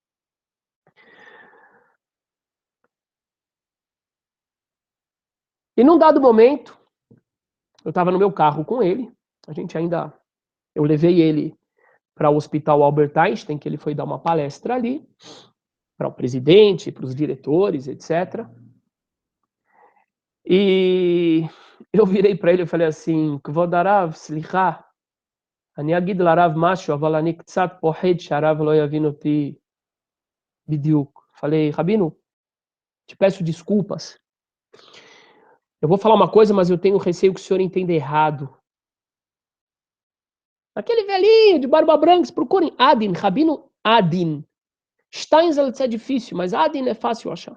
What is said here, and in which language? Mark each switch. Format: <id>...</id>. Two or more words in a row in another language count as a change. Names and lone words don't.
<pt>E num dado momento, eu estava no meu carro com ele. Eu levei ele para o Hospital Albert Einstein, que ele foi dar uma palestra ali, para o presidente, para os diretores, etc. E eu virei para ele e falei assim,</pt> <he>כבוד הרב, סליחה, אני אגיד לרב משהו, אבל אני קצת פוחד שהרב לא יבין אותי בדיוק.</he> <pt>Falei, Rabino, te peço desculpas. Eu vou falar uma coisa, mas eu tenho receio que o senhor entenda errado. Aquele velhinho de barba branca, procurem Adin, Rabino Adin. Steinsaltz é difícil, mas Adin é fácil achar.</pt>